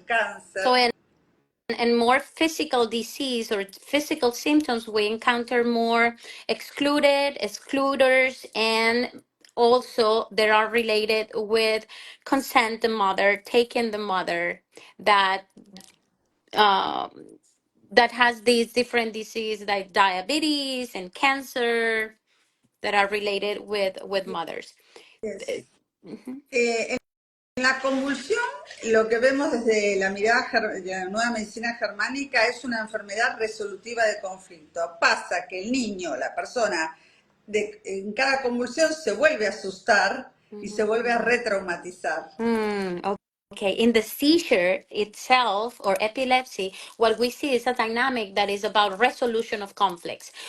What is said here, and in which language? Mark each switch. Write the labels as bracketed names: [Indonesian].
[English] So [Spanish] cáncer. [English] and more physical disease or physical symptoms, we encounter more excluders, and also they are related with consent the mother, taking the mother, that um, that has these different diseases like diabetes and cancer that are related with mothers. Yes. Mhm. [Spanish] En la convulsión, lo que vemos desde la mirada de la nueva medicina germánica es una enfermedad resolutiva de conflicto. Pasa que el niño, la persona, en cada convulsión se vuelve a asustar y se vuelve a retraumatizar. [English] Okay. In the seizure itself or epilepsy, what we see is a dynamic that is about resolution of conflicts.